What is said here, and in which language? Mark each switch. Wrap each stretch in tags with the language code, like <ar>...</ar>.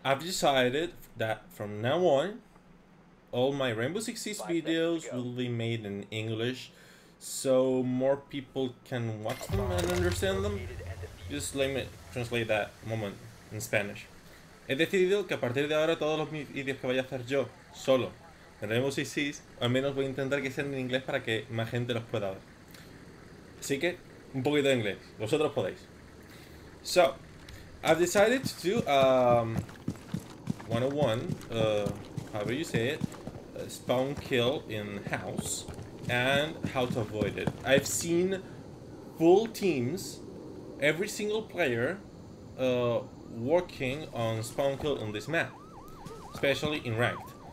<en>I've decided that from now on all my Rainbow Six Siege 5 seconds to videos go. will be made in English so more people can watch them and understand them. Located and defused. Just let me translate that moment in Spanish.</en> <es>He decidido que a partir de ahora todos los vídeos que vaya a hacer yo solo en Rainbow Six Siege, al menos voy a intentar que sean en inglés para que más gente los pueda ver. Así que un poquito de inglés, vosotros podéis.</es> <en>So, I've decided to do 101, however you say it, spawn kill in house and how to avoid it. I've seen full teams, every single player working on spawn kill on this map, especially in ranked.</en>